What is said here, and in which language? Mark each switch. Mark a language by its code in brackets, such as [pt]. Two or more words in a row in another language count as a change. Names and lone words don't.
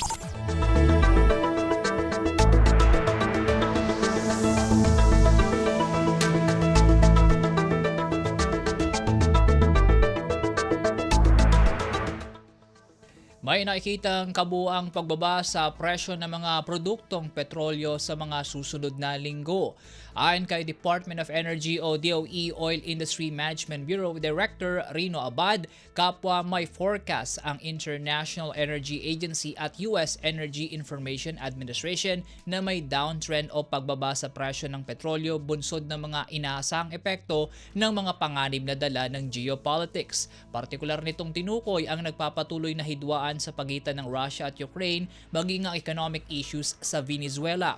[tl] May nakikitang kabuuang pagbaba sa presyo ng mga produktong petrolyo sa mga susunod na linggo. Ayon kay Department of Energy o DOE Oil Industry Management Bureau Director Rino Abad, kapwa may forecast ang International Energy Agency at US Energy Information Administration na may downtrend o pagbaba sa presyo ng petrolyo bunsod ng mga inaasang epekto ng mga panganib na dala ng geopolitics. Partikular nitong tinukoy ang nagpapatuloy na hidwaan sa pagitan ng Russia at Ukraine maging ang [en] economic issues [tl] sa Venezuela.